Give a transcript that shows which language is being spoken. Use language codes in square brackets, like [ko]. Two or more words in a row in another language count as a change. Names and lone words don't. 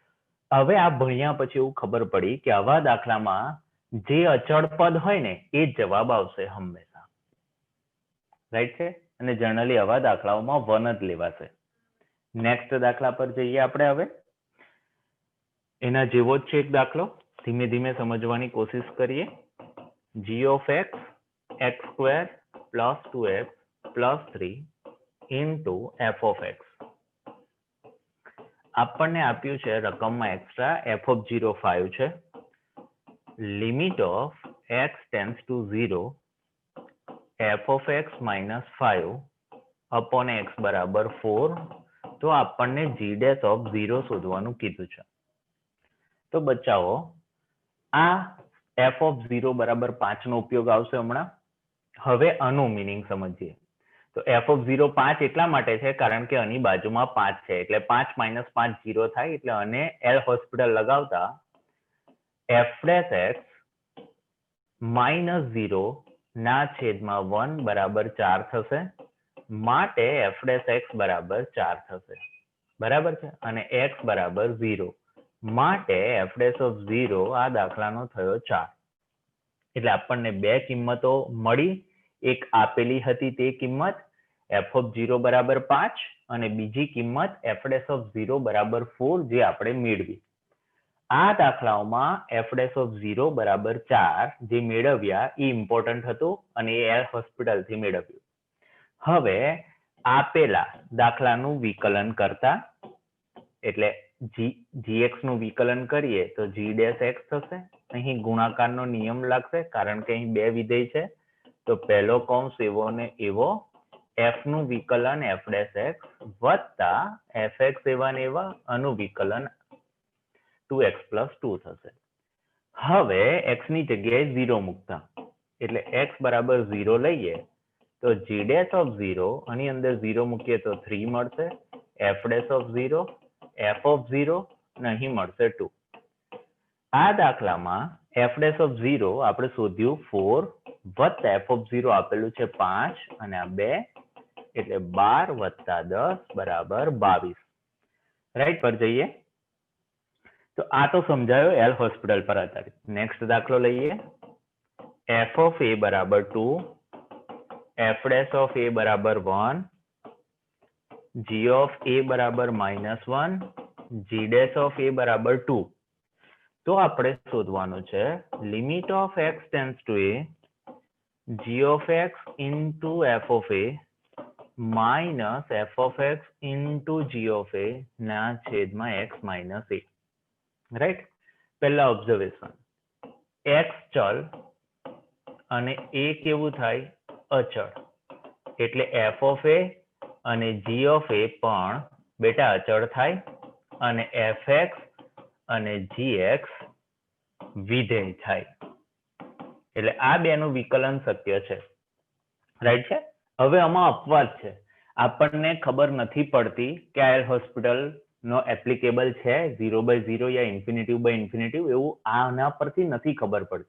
[gu] હવે આ ભણ્યા પછી એવું ખબર પડી કે આવા દાખલામાં જે અચળ પદ હોય ને એ જ જવાબ આવશે હંમેશા, રાઈટ છે? અને જનરલી આવા દાખલાઓમાં 1 જ લેવાશે. નેક્સ્ટ દાખલા પર જઈએ આપણે હવે. એના જેવો જ છે એક દાખલો, ધીમે ધીમે સમજવાની કોશિશ કરીએ. [en] g of x x² plus 2x plus 3 into f of x. [gu] આપણને આપ્યું છે રકમમાં એક્સ્ટ્રા [en] f of 0 [gu] 5 છે. [en] limit of x tends to 0 f of x minus 5 upon x [gu] બરાબર 4. તો આપણને [en] g dash of 0 [gu] શોધવાનું કીધું છે. તો બચાવો આ [en] f of 0 [gu] બરાબર 5 નો ઉપયોગ આવશે હમણાં. હવે આનું મિનિંગ સમજીએ. તો [en] f of 0 [gu] 5 એટલા માટે છે કારણ કે આની બાજુમાં 5 છે, એટલે 5 minus 5 0 થાય, એટલે આને L હોસ્પિટલ લગાવતા [en] f dash x minus 0 [gu] ના છેદમાં 1 બરાબર 4 થશે. માટે [en] f dash x [gu] બરાબર 4 થશે, બરાબર છે? અને x બરાબર 0 માટે [en] f dash of 0 [gu] આ દાખલાનો થયો 4. એટલે આપણને બે કિંમતો મળી. એક આપેલી હતી તે કિંમત [en] f of 0 [gu] બરાબર 5 અને બીજી કિંમત [en] f dash of 0 [gu] બરાબર 4 જે આપણે મેળવી. આ દાખલાઓમાં [en] f dash of 0 [gu] બરાબર 4 જે મેળવ્યા એ ઇમ્પોર્ટન્ટ હતું અને એ એલ હોસ્પિટલથી મેળવ્યું. હવે આપેલા દાખલાનું વિકલન કરતા, એટલે gx નું વિકલન કરીએ તો [en] g dash x [gu] થશે. અહીં ગુણાકારનો નિયમ લાગશે કારણ કે અહીં બે વિધેય છે. તો પહેલો કૌંસ એવો ને એવો, f નું વિકલન [en] f dash x [gu] વત્તા fx એવા ને એવા આનું વિકલન [en] 2x plus 2 [gu] થશે. હવે x ની જગ્યાએ 0 મૂકતા, એટલે x બરાબર 0 લઈએ તો [en] g dash of 0 [gu] આની અંદર 0 મૂકીએ તો 3 મળશે. [en] f dash of 0 f of 0 [gu] અને અહીં મળશે 2. આ દાખલામાં [en] f dash of 0 [gu] આપણે શોધ્યું 4 વત્તા [en] f of 0 [gu] આપેલું છે 5 અને આ 2, એટલે 12 વત્તા 10 બરાબર 22. રાઈટ પર જઈએ. તો આ તો સમજાયો એલ હોસ્પિટલ પર આધારિત. નેક્સ્ટ દાખલો લઈએ. [en] f of a બરાબર 2, f dash of a બરાબર 1, g of a બરાબર -1, g dash of a બરાબર 2. [gu] તો આપણે શોધવાનું છે [en] limit of x tends to a g of x into f of a minus f of x into g of a [gu] ના છેદમાં [en] x minus a. [gu] રાઈટ? પહેલા ઓબ્ઝર્વેશન, x ચલ અને a કેવું થાય? અચળ. એટલે [en] f of a [gu] અને [en] g of a [gu] પણ બેટા અચળ થાય અને fx અને gx વિધેય થાય. એટલે આ બેનું વિકલન શક્ય છે. રાઈટ છે? હવે આમાં અપવાદ છે. આપણને ખબર નથી પડતી કે આ એલ હોસ્પિટલ નો એપ્લિકેબલ છે 0/0 યા [en] infinitive by infinitive, [gu] એવું આના પરથી નથી ખબર પડતી.